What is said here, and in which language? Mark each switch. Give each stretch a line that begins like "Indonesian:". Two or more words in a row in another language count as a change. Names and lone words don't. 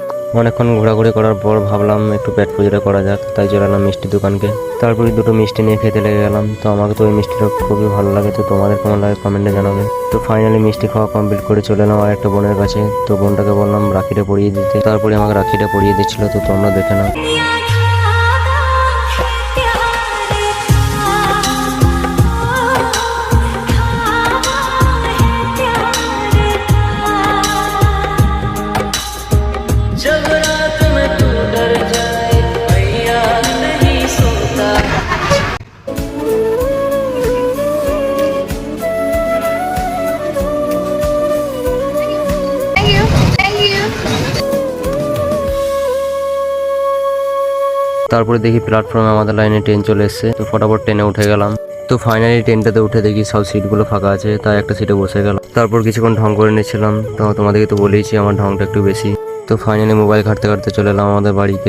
Bangla: অনেকক্ষণ ঘোরাঘুরি করার পর ভাবলাম একটু পেট পুজোটা করা যাক, তাই চলে এলাম মিষ্টি দোকানকে। তারপরে দুটো মিষ্টি নিয়ে খেতে লেগে গেলাম। তো আমাকে তো ওই মিষ্টিটা খুবই ভালো লাগে, তো তোমাদের কেমন লাগে কমেন্টে জানাবে। তো ফাইনালি মিষ্টি খাওয়া কমপ্লিট করে চলে এলাম আর একটা বোনের কাছে। তো বোনটাকে বললাম রাখিটা পরিয়ে দিতে, তারপরে আমাকে রাখিটা পরিয়ে দিচ্ছিল। তো তোমরা দেখে নাও।
Hindi: जब रात में तू डर जाए भैया नहीं सोता।
English: thank you thank you.
Bangla: তারপরে দেখি প্ল্যাটফর্মে আমাদের লাইনে ট্রেন চলে এসেছে। তো ফটাফট ট্রেনে উঠে গেলাম। তো ফাইনালি ট্রেনটাতে উঠে দেখি সব সিটগুলো ফাঁকা আছে, তাই একটা সিটে বসে গেলাম। তারপর কিছুক্ষণ ঢং করে নিয়েছিলাম। তো তোমাদেরকে তো বলেইছি আমার ঢংটা একটু বেশি। তো
English: finally mobile
Bangla: ঘাঁটতে ঘাঁটতে চলে এলাম আমাদের বাড়িতে।